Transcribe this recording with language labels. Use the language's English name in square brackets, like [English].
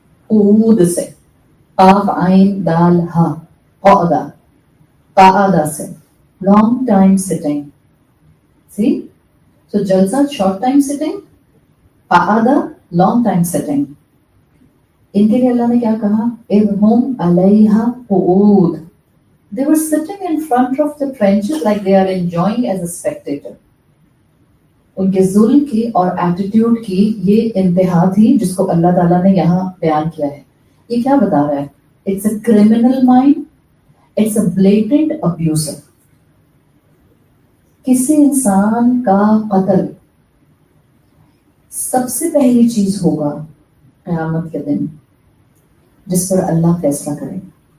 [Urdu] قعود سے، قاف عین دال ہا، قعدہ، قعدہ سے لانگ ٹائم سٹنگ. سی سو جلسہ short time sitting, قعدہ long time sitting. ان کے لیے اللہ نے کیا کہا؟ [Arabic] اذ ہم علیہا قعود. [English] They were sitting in front of the trenches like they are enjoying as a spectator. [Urdu] ان کے ظلم کی اور ایٹیٹیوڈ کی یہ انتہا تھی جس کو اللہ تعالیٰ نے یہاں بیان کیا ہے. یہ کیا بتا رہا ہے؟ [English] It's a criminal mind, it's a blatant abuser. [Urdu] کسی انسان کا قتل سب سے پہلی چیز ہوگا قیامت کے دن جس پر اللہ فیصلہ کرے گا.